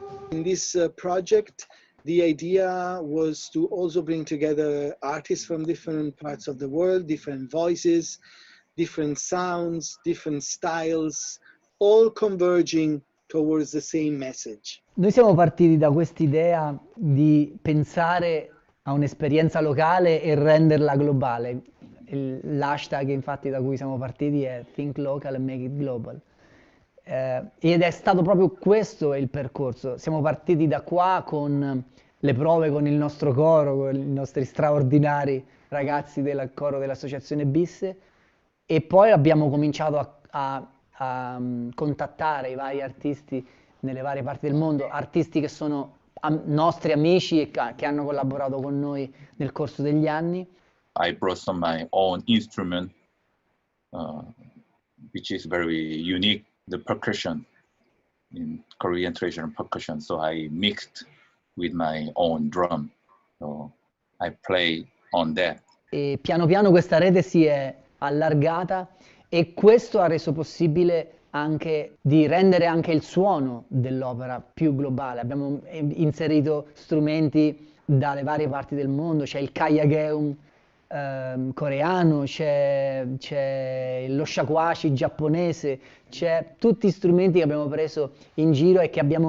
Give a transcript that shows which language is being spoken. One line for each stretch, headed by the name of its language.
English: In this project, the idea was to also bring together artists from different parts of the world, different voices, different sounds, different styles, all converging towards the same message.
Italian: Noi siamo partiti da quest'idea di pensare a un'esperienza locale e renderla globale. L'hashtag infatti da cui siamo partiti è
English: Think Local and Make It Global.
Italian: Ed è stato proprio questo il percorso. Siamo partiti da qua con le prove con il nostro coro, con i nostri straordinari ragazzi del coro dell'Associazione Bisse, e poi abbiamo cominciato a contattare i vari artisti nelle varie parti del mondo, artisti che sono nostri amici e che hanno collaborato con noi nel corso degli anni.
English: I brought some my own instrument, which is very unique, the percussion, in Korean traditional percussion. So I mixed with my own drum. So I play on that.
Italian: E piano piano questa rete si è allargata e questo ha reso possibile anche di rendere anche il suono dell'opera più globale. Abbiamo inserito strumenti dalle varie parti del mondo, c'è il Kayageum coreano, c'è lo shakuhachi giapponese, c'è tutti strumenti che abbiamo preso in giro e che